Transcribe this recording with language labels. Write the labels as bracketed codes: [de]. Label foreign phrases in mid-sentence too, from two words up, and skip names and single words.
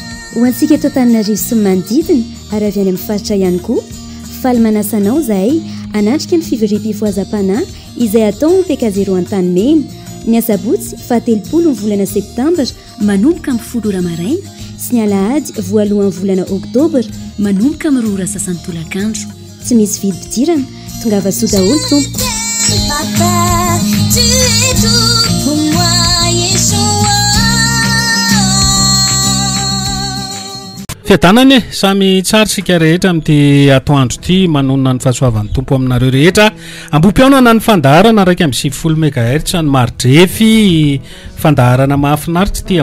[mg] ho antsika eto Antananarivo sy ny manodidina ary avy any amin'ny faritra ihany koa faly manasanao zahay hanatrika ny fivoriam-pifohazam-panahy izay atao ny PK0 Antanimena ny asabotsy fahatelopolo ny volana septambra manomboka amin'ny 10 ora maraina sy ny alahady voalohan'ny volana oktobra manomboka amin'ny 2 ora sasantolakandro tsy misy vidy pidirana tongava soa daholo tompo. [fr] Papa, tu es tout pour moi, Yeshua. [mg] Fiadanany samy tsara sika rehetra amin'ity atoandro ity manonona ny fahasoavan'ny tompo aminareo rehetra ambom-pionana ny fandaharana araka amin'ny 70 MHz ny maridrefy fandaharana mahafinaritra ity